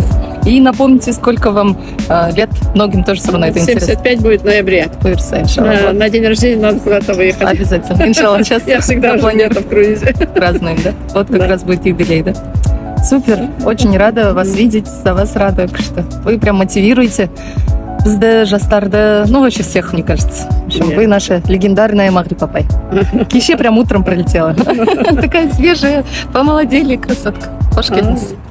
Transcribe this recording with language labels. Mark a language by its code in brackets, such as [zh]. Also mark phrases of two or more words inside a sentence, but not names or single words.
[ru] И напомните, сколько вам лет, многим тоже все равно это интересно. 75 будет в ноябре. На день рождения надо куда-то выехать. Обязательно. Иншалла, сейчас я всегда где-то в круизе. Празднуем, да? Вот как раз будет юбилей, да? Супер, очень рада вас видеть, за вас рада, что вы прям мотивируете [kk] бізді, жастарды, [ru] ну вообще всех, мне кажется. В общем, вы наша легендарная [kk] Мағрипа апай. Кеше [ru] прям утром прилетела. Такая свежая, помолодели, красотка. [kk] Хош келдіңіз.